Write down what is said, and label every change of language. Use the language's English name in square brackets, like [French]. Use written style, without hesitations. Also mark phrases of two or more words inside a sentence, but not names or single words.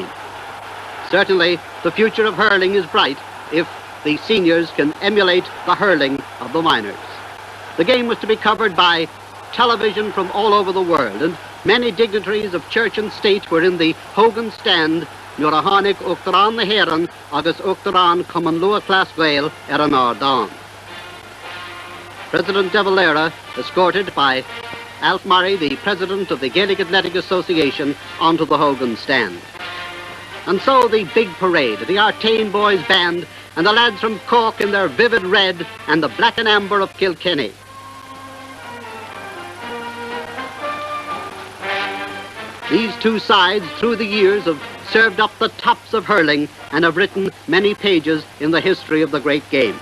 [English] Certainly, the future of hurling is bright if the seniors can emulate the hurling of the miners. The game was to be covered by television from all over the world, and many dignitaries of church and state were in the Hogan stand [Irish] nuair a tháinig Uachtarán na hÉireann agus Uachtarán Cumann Luath Clas Gael ar an Ardán. [English] President De Valera, escorted by Alf Murray, the president of the Gaelic Athletic Association, onto the Hogan stand. And so the big parade, the Artane Boys Band, and the lads from Cork in their vivid red and the black and amber of Kilkenny. These two sides, through the years, have served up the tops of hurling and have written many pages in the history of the great game.